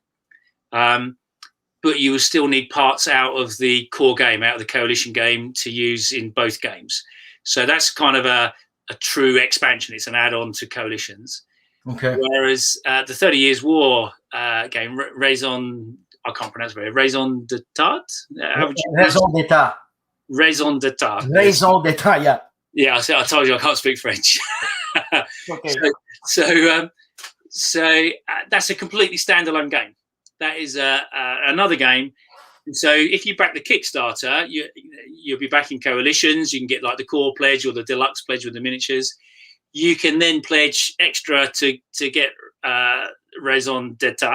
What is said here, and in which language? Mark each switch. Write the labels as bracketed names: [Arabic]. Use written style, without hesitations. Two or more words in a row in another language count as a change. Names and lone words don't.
[English] But you will still need parts out of the core game, out of the coalition game, to use in both games. So that's kind of a true expansion. It's an add-on to coalitions. Okay. Whereas the 30 Years' War game, Raison, I can't pronounce it, Raison d'Etat? Raison d'Etat. Raison d'Etat. Raison d'Etat, yeah. Yeah, I told you I can't speak French. Okay. So that's a completely standalone game. That is another game. So if you back the Kickstarter, you'll be backing coalitions. You can get like the core pledge or the deluxe pledge with the miniatures. You can then pledge extra to get Raison d'Etat,